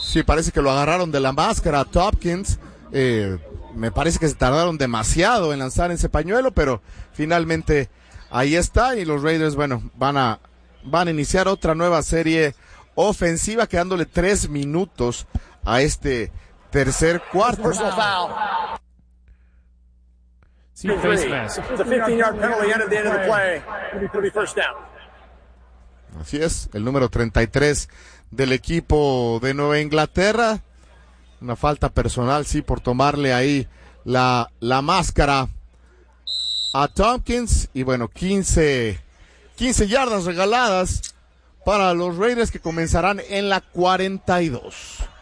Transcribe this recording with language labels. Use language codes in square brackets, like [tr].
[es] Sí, parece que lo agarraron de la máscara a Tompkins. Me parece que se tardaron demasiado en lanzar ese pañuelo, pero finalmente ahí está, y los Raiders, bueno, van a iniciar otra nueva serie ofensiva, quedándole 3 minutos a este tercer cuarto. [en] Sí, face mask. It's a 15-yard penalty at the end of the play. It'll be first down. [es] Así es, el número 33 del equipo de Nueva Inglaterra. Una falta personal, sí, por tomarle ahí la máscara a Tompkins. Y bueno, 15 yardas regaladas para los Raiders, que comenzarán en la 42.